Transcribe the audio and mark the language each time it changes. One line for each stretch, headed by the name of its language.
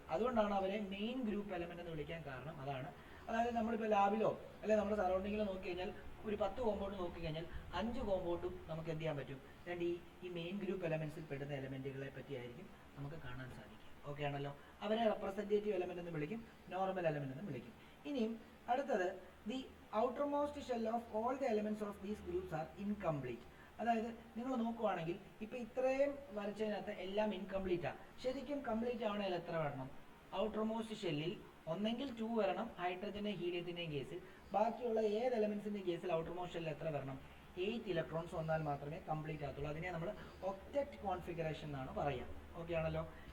Malayalam: അതുകൊണ്ടാണ് അവരെ main group element എന്ന് വിളിക്കാൻ കാരണം അതാണ്. അതായത് നമ്മളിപ്പോൾ ലാബിലോ അല്ലെങ്കിൽ നമ്മുടെ സറൗണ്ടിങ്ങിലോ നോക്കി കഴിഞ്ഞാൽ ഒരു 10 കോമ്പൗണ്ട് നോക്കി കഴിഞ്ഞാൽ 5 കോമ്പൗണ്ടും നമുക്ക് എന്ത് ചെയ്യാൻ പറ്റും? ഈ മെയിൻ ഗ്രൂപ്പ് എലമെന്റ്സിൽ പെടുന്ന എലമെന്റുകളെ പറ്റിയായിരിക്കും നമുക്ക് കാണാൻ സാധിക്കും. ഓക്കെ ആണല്ലോ? അവരെ റെപ്രസെൻറ്റേറ്റീവ് എലമെന്റ് എന്ന് വിളിക്കും, നോർമൽ എലമെന്റ് എന്ന് വിളിക്കും. ഇനിയും അടുത്തത് the
English: outermost shell of all the elements of these groups are incomplete.
Malayalam: അതായത് നിങ്ങൾ നോക്കുവാണെങ്കിൽ ഇപ്പൊ ഇത്രയും വരച്ചതിനകത്ത് എല്ലാം ഇൻകംപ്ലീറ്റ് ആണ്. ശരിക്കും കംപ്ലീറ്റ് ആവണമെങ്കിൽ എത്ര വരണം? ഔട്ടർമോസ്റ്റ് ഷെല്ലിൽ ഒന്നെങ്കിൽ 2 വരണം ഹൈഡ്രജന്റെ ഹീലിയത്തിന്റെയും കേസിൽ, ബാക്കിയുള്ള ഏത് എലമെന്റ്സിന്റെ കേസിൽ ഔട്ടർമോസ്റ്റ് ഷെല്ലിൽ എത്ര വരണം? 8 ഇലക്ട്രോൺസ് വന്നാൽ മാത്രമേ കംപ്ലീറ്റ് ആകത്തുള്ളൂ. അതിനെ നമ്മൾ ഒക്ടറ്റ് കോൺഫിഗറേഷൻ എന്നാണ് പറയുക. ഓക്കെ ആണല്ലോ.